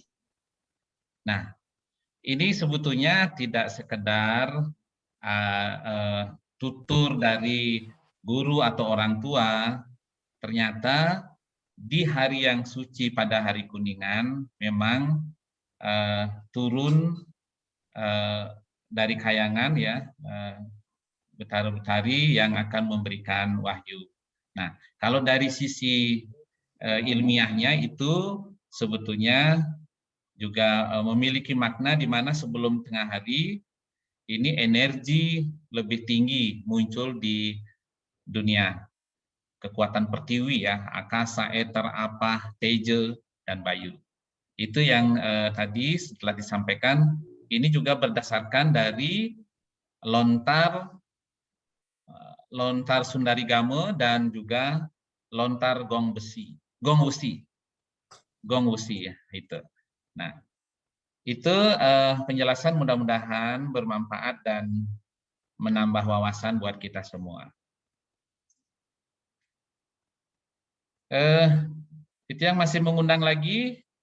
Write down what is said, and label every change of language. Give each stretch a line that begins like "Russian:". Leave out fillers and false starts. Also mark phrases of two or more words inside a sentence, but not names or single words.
Indonesian: Nah, ini sebetulnya tidak sekedar tutur dari guru atau orang tua. Ternyata di hari yang suci pada hari Kuningan memang turun dari kayangan ya betara-betari yang akan memberikan wahyu. Nah, kalau dari sisi ilmiahnya itu sebetulnya juga memiliki makna di mana sebelum tengah hari ini energi lebih tinggi muncul di dunia. Kekuatan pertiwi ya, akasa, eter, apah, teja, dan bayu. Itu yang tadi setelah disampaikan, ini juga berdasarkan dari lontar Sundari Gama dan juga lontar gong wusi ya itu. Nah, itu penjelasan mudah-mudahan bermanfaat dan menambah wawasan buat kita semua. Itu yang masih mengundang lagi.